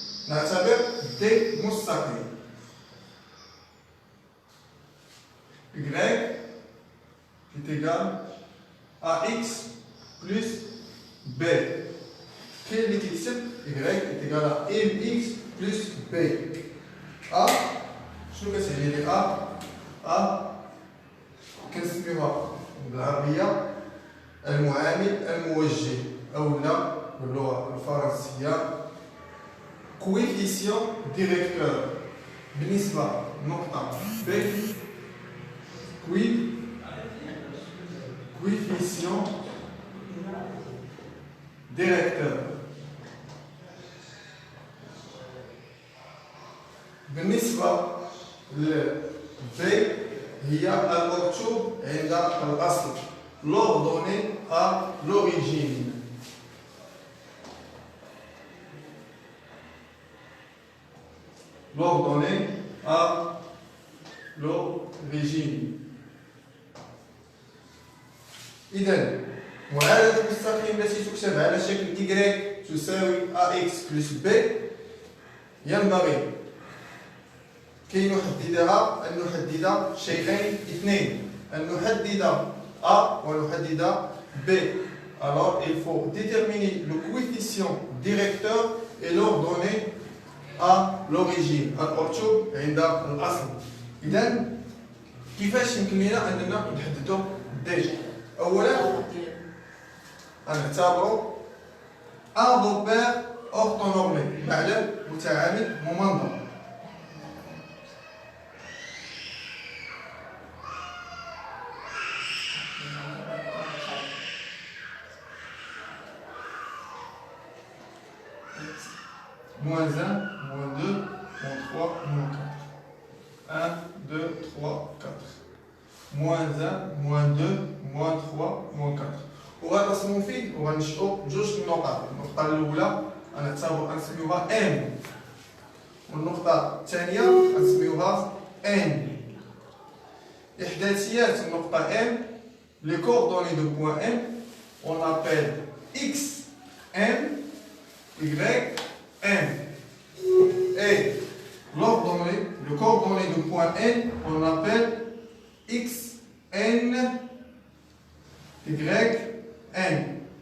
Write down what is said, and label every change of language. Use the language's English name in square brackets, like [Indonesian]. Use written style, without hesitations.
[Arabic] نعتبر دي مستقيم [French] y est égal à x plus b. [Arabic] كاين اللي كيكتب [French] y est égal à mx plus b. [Arabic] a شنو كتعني لي a كنسميوها بالعربيه المعامل الموجه، او لا باللغه الفرنسيه [French] كويفيسيون ديريكتور. [Arabic] بالنسبه لنقطه [French] b coefficient directeur. [Arabic] بالنسبة ل B هي المكتوب عند الأصل، [French] l'ordonnée à l'origine. l'ordonnée à l'origine. [Arabic] إذا معادلة المستقيم التي تكتب على شكل y تساوي ax plus b ينبغي كي نحددها أن نحدد شيئين اثنين، أن نحدد a ونحدد b. [French] Alors il faut déterminer le coefficient directeur et l'ordonnée à l'origine، [Arabic] المكتوب عند الأصل. إذا كيفاش يمكن لنا أننا نحددو d؟ أولا غنعتبروا ان [French] روبير أورتونورمي، [Arabic] معلم متعامل ممنظم. [French] moins 1, moins 2, moins 3, moins 4. 1, 2, 3, 4. moins 1, moins 2, moins 3, moins 4. [Arabic] وغنرسمو فيه وغنشئو جوج النقط. النقطة الأولى غنسميوها M، والنقطة الثانية غنسميوها N. إحداثيات النقطة M، [French] les coordonnées de point M on appelle X M Y M. Et le coordonnée de point N on appelle X N Y N.